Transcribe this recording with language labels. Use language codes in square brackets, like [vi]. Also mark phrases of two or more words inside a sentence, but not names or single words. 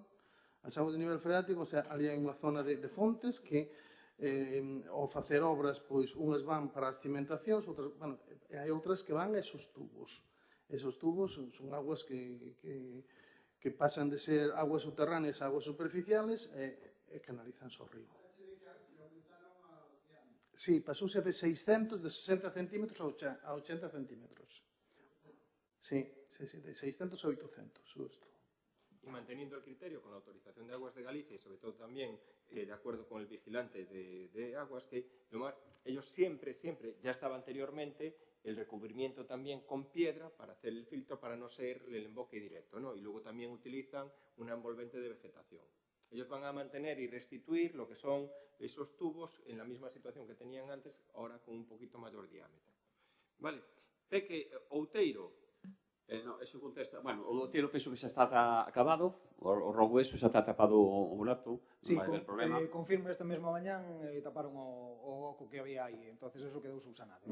[gl] As augas de nivel freático, o sea, ali hai unha zona de fontes que ao facer obras, pois unhas van para as cimentacións, outras, bueno, e hai outras que van a esos tubos. Esos tubos son augas que pasan de ser augas subterráneas a augas superficiales e canalizan ao río. Sí, pasouse de 60 centímetros a 80 centímetros. [es] Sí, de 600 a 800, justo. Y manteniendo el criterio con la autorización de Aguas de Galicia y sobre todo también de acuerdo con el vigilante de Aguas, que ellos siempre, ya estaba anteriormente, el recubrimiento también con piedra para hacer el filtro para no ser el emboque directo, ¿no? Y luego también utilizan una envolvente de vegetación. Ellos van a mantener y restituir lo que son esos tubos en la misma situación que tenían antes, ahora con un poquito mayor diámetro. [gl] Vale, Peque, outeiro. [es] No, eso contesta. [gl] Bueno, o outeiro penso que xa está acabado, o rogo eso xa está tapado o burato, non vai haber problema. Confirmo esta mesma mañán taparon o oco que había aí, entonces eso quedou subsanado.